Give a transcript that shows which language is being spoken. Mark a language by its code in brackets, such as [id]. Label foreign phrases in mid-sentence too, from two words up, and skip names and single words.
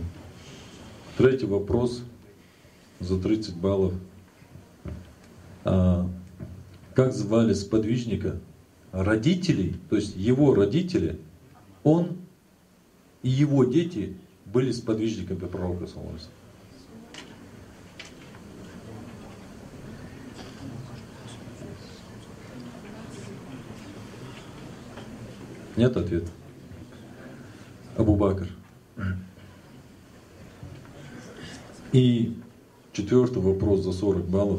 [ru] Третий вопрос за 30 баллов. Как звали сподвижника? Родителей, то есть его родители, он и его дети были сподвижниками пророка [ar] صلى الله عليه وسلم. [ru] Нет ответа. Абу Бакр. И четвертый вопрос за 40 баллов.